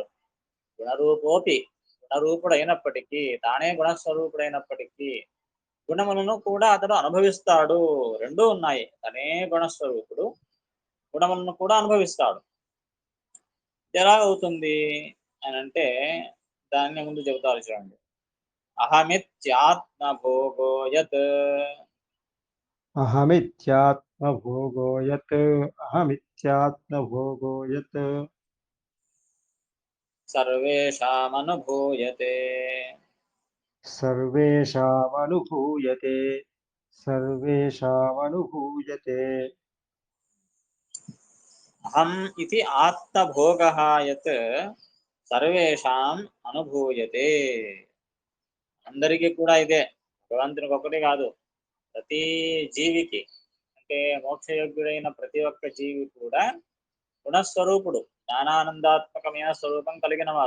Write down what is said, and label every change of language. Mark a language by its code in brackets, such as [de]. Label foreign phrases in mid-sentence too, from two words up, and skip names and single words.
[te] గుణరూపోపి, గుణరూపుడు అయినప్పటికీ, తానే గుణస్వరూపుడైనప్పటికీ గుణములను కూడా అతడు అనుభవిస్తాడు. రెండూ ఉన్నాయి. తనే గుణస్వరూపుడు, గుణములను కూడా అనుభవిస్తాడు. ఎలా అవుతుంది అని అంటే దాన్ని ముందు చెబుతారు చూడండి. [sa] अहमित्यात्मभोगो यत् अहमित्यात्मभोगो यत् अहमित्यात्मभोगो यत् सर्वेषामनुभूयते. सर्वेषामनुभूयते सर्वेषामनुभूयते అహం ఇది आत्मभोगः यत् सर्वेषां अनुभूयते. [te] అందరికీ కూడా ఇదే, భగవంతునికి ఒకటి కాదు, ప్రతి జీవికి, అంటే మోక్షయోగ్యుడైన ప్రతి ఒక్క జీవి కూడా గుణస్వరూపుడు, జ్ఞానానందాత్మకమైన స్వరూపం కలిగిన వారు.